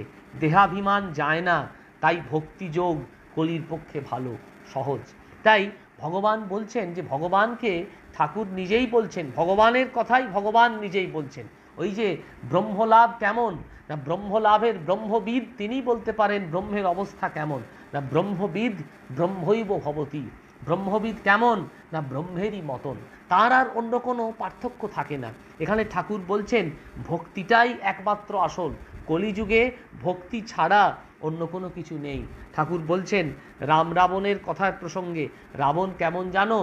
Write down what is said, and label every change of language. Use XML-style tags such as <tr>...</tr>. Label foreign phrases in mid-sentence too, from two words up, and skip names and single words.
<bn>দেহাভিমান যায় না, তাই ভক্তিযোগ কলির পক্ষে ভালো, সহজ। তাই ভগবান বলছেন যে ভগবানকে ঠাকুর নিজেই বলছেন, ভগবানের কথাই ভগবান নিজেই বলছেন। ওই যে ব্রহ্মলাভ কেমন না, ব্রহ্মলাভের ব্রহ্মবিদ তিনি বলতে পারেন ব্রহ্মের অবস্থা কেমন না,</bn> <sa>ব্রহ্মবিদ ব্রহ্মৈব ভবতি।</sa> <bn>ব্রহ্মবিদ কেমন না, ব্রহ্মেরই মতন, তার আর অন্য কোনো পার্থক্য থাকে না। এখানে ঠাকুর বলছেন ভক্তিটাই একমাত্র আসল, কলিযুগে ভক্তি ছাড়া অন্য কোনো কিছু নেই। ঠাকুর বলছেন রাম রাবণের কথার প্রসঙ্গে, রাবণ কেমন জানো?</bn>